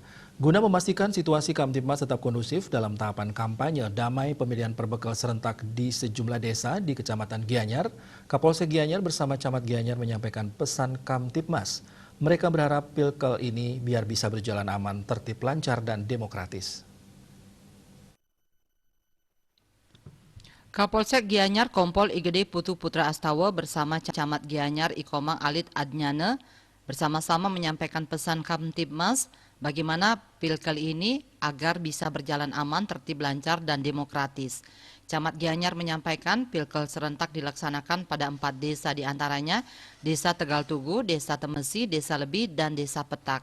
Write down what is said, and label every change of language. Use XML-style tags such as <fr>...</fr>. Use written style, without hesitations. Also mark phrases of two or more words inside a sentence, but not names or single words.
<id>Guna memastikan situasi Kamtibmas tetap kondusif dalam tahapan kampanye damai pemilihan perbekal serentak di sejumlah desa di Kecamatan Gianyar, Kapolsek Gianyar bersama Camat Gianyar menyampaikan pesan Kamtibmas. Mereka berharap pilkel ini biar bisa berjalan aman, tertib, lancar, dan demokratis. Kapolsek Gianyar Kompol IGD Putu Putra Astawa bersama Camat Gianyar Ikomang Alit Adnyane bersama-sama menyampaikan pesan Kamtibmas bagaimana pilkel ini agar bisa berjalan aman, tertib, lancar, dan demokratis. Camat Gianyar menyampaikan pilkel serentak dilaksanakan pada 4 desa diantaranya Desa Tegal Tugu, Desa Temesi, Desa Lebi, dan Desa Petak.</id>